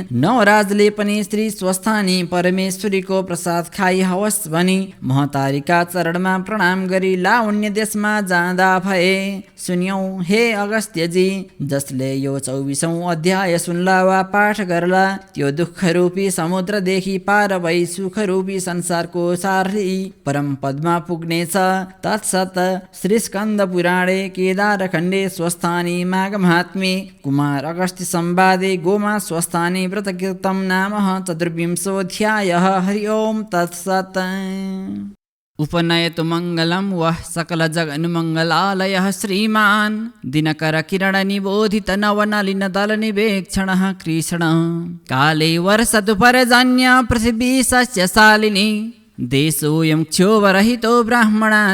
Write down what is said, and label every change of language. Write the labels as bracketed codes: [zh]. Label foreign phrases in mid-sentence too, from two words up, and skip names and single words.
[ne] नवराजले पनि श्री स्वस्थानी परमेश्वरीको प्रसाद खाई हवस् भनी महतारीका चरणमा प्रणाम गरी लावण्य देशमा जाँदा भए। सुन्यौ हे अगस्त्यजी, जसले यो 24औं अध्याय सुन्ला वा पाठ गर्ला त्यो दुःखरूपी समुद्रदेखि पार भई सुखरूपी संसारको सारथी परम पदमा पुग्नेछ। [sa] तत्सत श्री स्कन्द पुराणे केदारखण्डे स्वस्थानी माघ महात्म्ये कुमार अगस्त्य संवादे गोमा स्वस्थानी व्रत कीर्तम नाम 24 हरि ओम तत्सत्। उपनयतु मङ्गलं वः सकल जगन्मङ्गलालयः श्रीमान् दिनकर किरण निबोधित नवनलिन दल निवेक्षणः कृष्ण काले वर्षतु पर्जन्य पृथिवी सस्यशालिनी देशोऽयं क्षोभरहितो ब्राह्मणाः